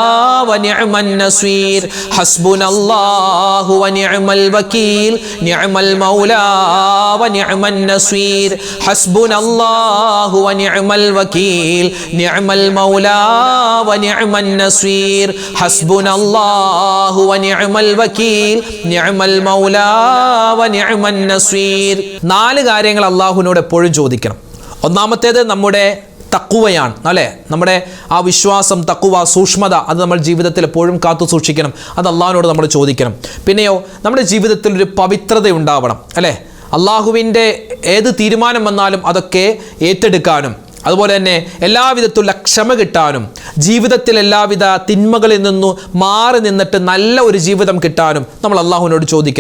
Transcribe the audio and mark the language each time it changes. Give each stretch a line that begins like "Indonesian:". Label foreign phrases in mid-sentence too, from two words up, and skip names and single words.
Arabic: ونعم النصير حسبنا الله ونعم الوكيل نعم المولى ونعم النصير حسبنا الله ونعم الوكيل نعم المولى ونعم النصير حسبنا الله ونعم الوكيل نعم المولى ونعم النصير.
Malayalam: നാല് കാര്യങ്ങൾ അല്ലാഹുവിനോട് എപ്പോഴും ചോദിക്കണം. ഒന്നാമത്തേത് നമ്മുടെ തഖ്വയാണ്, അല്ലേ? നമ്മുടെ ആ വിശ്വാസം, തഖ്വ, സൂക്ഷ്മത, അത് നമ്മൾ ജീവിതത്തിൽ എപ്പോഴും കാത്തു സൂക്ഷിക്കണം. അത് അള്ളാഹുവിനോട് നമ്മൾ ചോദിക്കണം. പിന്നെയോ നമ്മുടെ ജീവിതത്തിൽ ഒരു പവിത്രത ഉണ്ടാവണം, അല്ലേ? അള്ളാഹുവിൻ്റെ ഏത് തീരുമാനം വന്നാലും അതൊക്കെ ഏറ്റെടുക്കാനും, അതുപോലെ തന്നെ എല്ലാവിധത്തിലുള്ള ക്ഷമ കിട്ടാനും, ജീവിതത്തിൽ എല്ലാവിധ തിന്മകളിൽ നിന്നും മാറി നിന്നിട്ട് നല്ല ഒരു ജീവിതം കിട്ടാനും നമ്മൾ അള്ളാഹുവിനോട് ചോദിക്കണം.